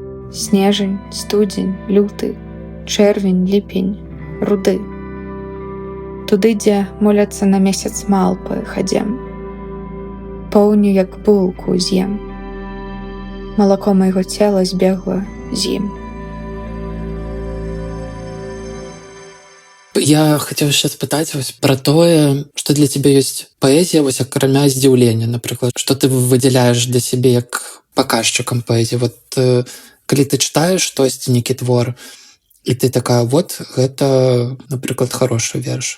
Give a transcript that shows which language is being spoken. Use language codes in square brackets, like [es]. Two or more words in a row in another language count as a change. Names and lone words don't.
[be] снежань, студзень, люты, чэрвень, ліпень, руды. Туды, дзе моляцца на месяц малпы хадзем. Поўню, як булку з'ем. Малако майго цела збегла з ім. [ru] Я хотел сейчас [be] спытаць вось пра тое, што для цябе ёсць паэзія, вось акрамя здзіўлення, напрыклад, што ты выдзяляеш для сябе як паказчыкам паэзіі. Вот калі ты чытаеш штосьці, нейкі твор, і ты такая, вот, гэта, напрыклад, хорошы верш.